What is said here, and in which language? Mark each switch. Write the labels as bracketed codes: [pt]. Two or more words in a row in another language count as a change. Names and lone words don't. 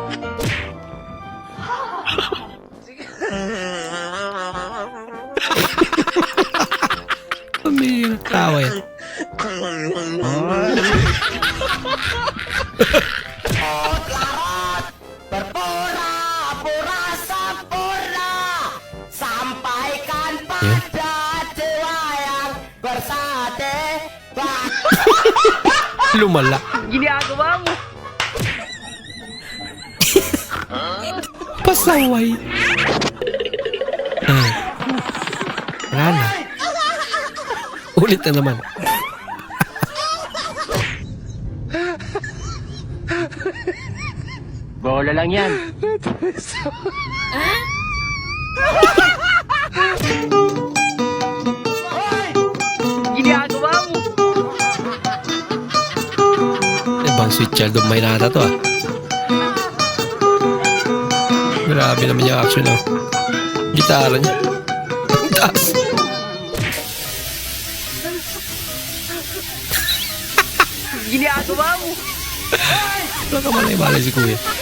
[tl] May tawa yan. [id] Berpura-pura sempurna. Sampaikan [tl] Yun. [id] pada jiwa yang bersate. [tl] Lumala. Ginagawa mo. Pasaway. Wala na. Ulit na naman. Bola lang yan. Ginagawa mo. Ibang sweet child of mine nata to ah. Grabe naman yung action ng gitara niya. Ang taas. Ginagawa mo. Wala ka malay-malay si kuya.